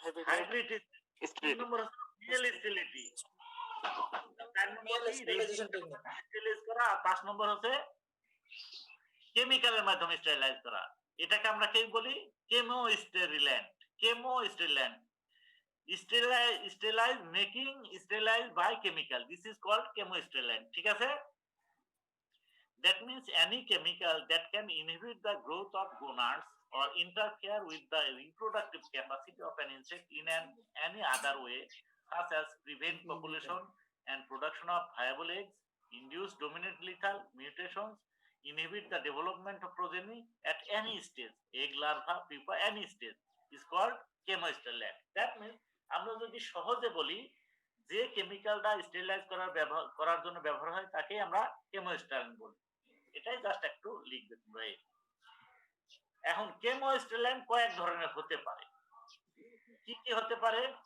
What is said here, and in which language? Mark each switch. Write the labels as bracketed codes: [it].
[bn] Hybrid, 3 নম্বর mail sterility, 4 নম্বর sterilise করা, 5 নম্বর হচ্ছে কেমিক্যালের মাধ্যমে স্টেরিলাইজ করা। এটাকে আমরা কি বলি? [en] Chemosterilant. Chemosterilant, sterilize making sterilize by chemical, this is called chemosterilant. [bn] ঠিক আছে? [en] That means any chemical that can inhibit the growth of gonads or interfere with the reproductive capacity of an insect in any other way, such as prevent population and production of viable eggs, induce dominant lethal mutations, inhibit the development of progeny at any stage, egg, larva, pupa, any stage, is called chemosterilant. That means [bn] আমরা যদি সহজে বলি যে কেমিক্যালটা sterilise করার জন্য ব্যবহার হয় তাকে আমরা কেমোস্টেরিলাইন বলি। এটাই জাস্ট একটু লিখবে তোমরা। এখন কেমোস্টেরিলাইন কয়েক ধরনের হতে পারে, কি কি হতে পারে?